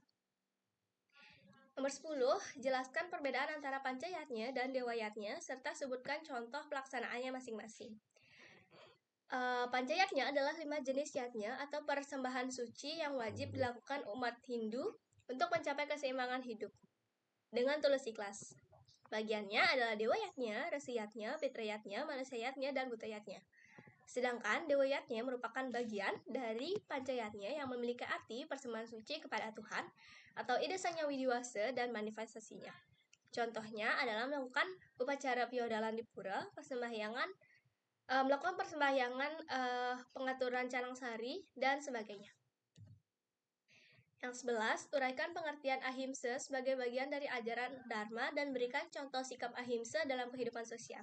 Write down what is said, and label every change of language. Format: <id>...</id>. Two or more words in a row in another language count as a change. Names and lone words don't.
<id>Nomor 10, jelaskan perbedaan antara pancayatnya dan dewayatnya, serta sebutkan contoh pelaksanaannya masing-masing. Pancayatnya adalah 5 jenis yatnya atau persembahan suci yang wajib dilakukan umat Hindu untuk mencapai keseimbangan hidup dengan tulus ikhlas. Bagiannya adalah dewayatnya, resiyatnya, fitrayatnya, manasayatnya, dan butayatnya. Sedangkan dewayatnya merupakan bagian dari pancayatnya yang memiliki arti persembahan suci kepada Tuhan atau ide sanya widiwasa dan manifestasinya. Contohnya adalah melakukan upacara piodalan di pura, melakukan persembahyangan, pengaturan canang sari, dan sebagainya. Yang 11, uraikan pengertian ahimsa sebagai bagian dari ajaran Dharma dan berikan contoh sikap ahimsa dalam kehidupan sosial.</id>